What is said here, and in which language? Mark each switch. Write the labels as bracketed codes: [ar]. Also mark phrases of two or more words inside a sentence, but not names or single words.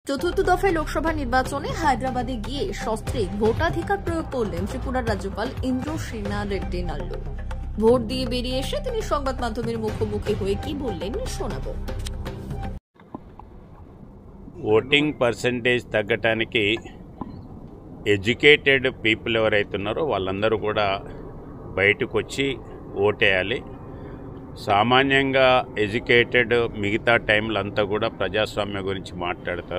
[bn] চতুর্থ দফায় লোকসভা নির্বাচনে হায়দ্রাবাদে গিয়ে সস্ত্রীক ভোটাধিকার প্রয়োগ করলেন ত্রিপুরার রাজ্যপাল ইন্দ্রসেনা রেড্ডি নাল্লু। ভোট দিয়ে বেরিয়ে এসে তিনি সংবাদ মাধ্যমের মুখোমুখি হয়ে কি বললেন শোনাবো। [en] voting percentage [te] తగ్గటానికి [en] educated people [te] ఎవరైతే ఉన్నారో వాళ్ళందరూ కూడా బయటకు వచ్చి ఓటేయాలి. సామాన్యంగా ఎడ్యుకేటెడ్ మిగతా టైంలో అంతా కూడా ప్రజాస్వామ్యం గురించి మాట్లాడతారు.